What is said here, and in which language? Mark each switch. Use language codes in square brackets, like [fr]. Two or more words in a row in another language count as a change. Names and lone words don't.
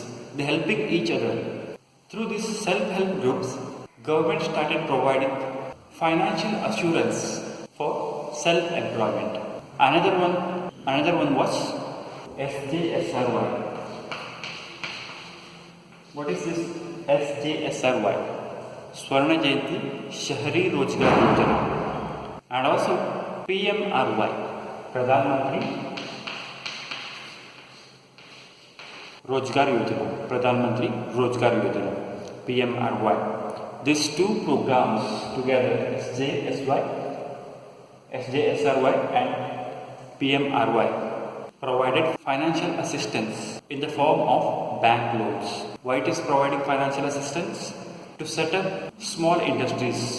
[en] They helping each other. Through these self-help groups, government started providing financial assurance for self-employment. Another one was SJSRY. What is this SJSRY? Swarna Jayanti Shahri Rozgar Yojana. And also PMRY, Pradhan Mantri Rozgar Yojana, Pradhan Mantri Rozgar Yojana, PMRY. These two programs together, SJSRY and PMRY, provided financial assistance in the form of bank loans. Why it is providing financial assistance? To set up small industries.